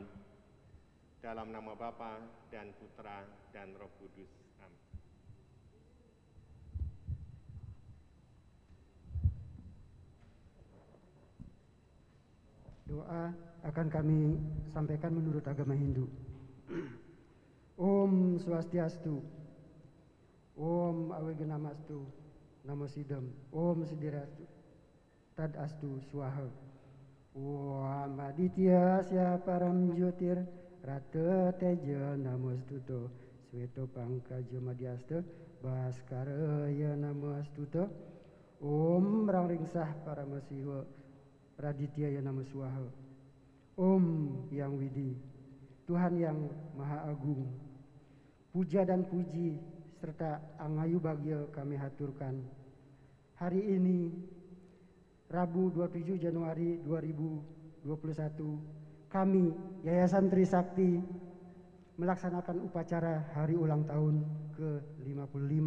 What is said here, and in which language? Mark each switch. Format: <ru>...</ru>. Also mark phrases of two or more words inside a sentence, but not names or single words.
<id>Dalam nama Bapa dan Putra dan Roh Kudus. Amin. Doa akan kami sampaikan menurut agama Hindu.</id> <sa>Om Swastiastu, Om Awegenamastu, Namo Sidam, Om Sidirastu, Tad Astu Swaha, Om Aditya Sya Param Jyotir, Rata Teja Namostuto, Sveto Pangkaja Madhyasta, Bhaskaraya Namostuto, Om Ranglingsah Paramasiwa, Raditya Namo Swaha,</sa> <id>Om Yang Widi, Tuhan yang Maha Agung, puja dan puji serta angayu bagya kami haturkan. Hari ini, Rabu 27 Januari 2021, kami Yayasan Trisakti melaksanakan upacara hari ulang tahun ke-55.</id>